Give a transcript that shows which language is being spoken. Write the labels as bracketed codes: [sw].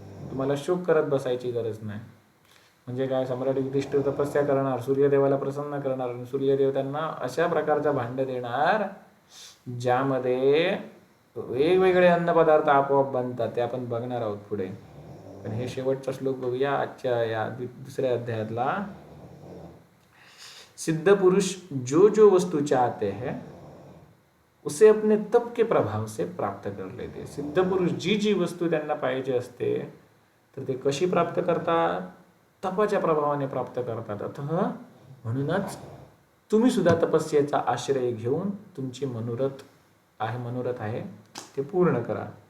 [mr] तुम्हाला शोक करत बसायची गरज नाही. म्हणजे काय, सम्राट युधिष्ठिर तपस्या करणार, सूर्यदेवाला प्रसन्न करणार आणि सूर्यदेव त्यांना अशा प्रकारचा भांड देणार ज्यामध्ये वेगवेगळे अन्नपदार्थ आपोआप बनतात. ते आपण बघणार आहोत पुढे. पण हे शेवटचा श्लोक बघूया आजच्या या दुसऱ्या अध्यायातला. [hi] सिद्ध पुरुष जो जो वस्तु चाहते हैं उसे अपने तप के प्रभाव से प्राप्त कर लेते. [mr] सिद्ध पुरुष जी जी वस्तू त्यांना पाहिजे असते तर ते कशी प्राप्त करतात? तपाच्या प्रभावाने प्राप्त करतात. अतः म्हणूनच तुम्ही सुद्धा तपस्येचा आश्रय घेऊन तुमची मनोरथ आहे ते पूर्ण करा.